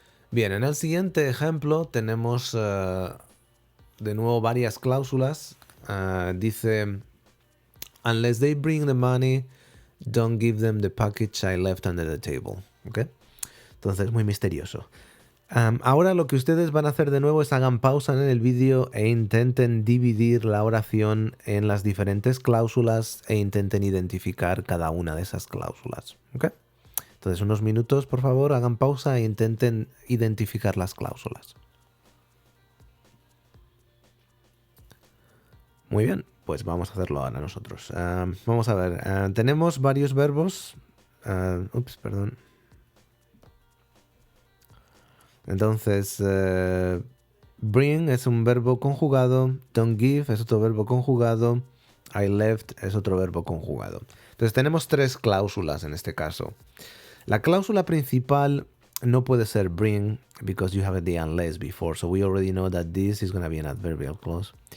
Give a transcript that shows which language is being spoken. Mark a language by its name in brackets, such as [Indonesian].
[Spanish] Bien, en el siguiente ejemplo tenemos de nuevo varias cláusulas. Dice, [English] unless they bring the money, don't give them the package I left under the table. ¿Okay? [Spanish] Entonces, muy misterioso. Ahora lo que ustedes van a hacer de nuevo es hagan pausa en el vídeo e intenten dividir la oración en las diferentes cláusulas e intenten identificar cada una de esas cláusulas. ¿Okay? Entonces, unos minutos, por favor, hagan pausa e intenten identificar las cláusulas. Muy bien, pues vamos a hacerlo ahora nosotros. Vamos a ver, tenemos varios verbos. Perdón. Entonces, bring es un verbo conjugado, don't give es otro verbo conjugado, I left es otro verbo conjugado. Entonces tenemos tres cláusulas en este caso. La cláusula principal no puede ser [English] bring because you have the unless before, so we already know that this is going to be an adverbial clause.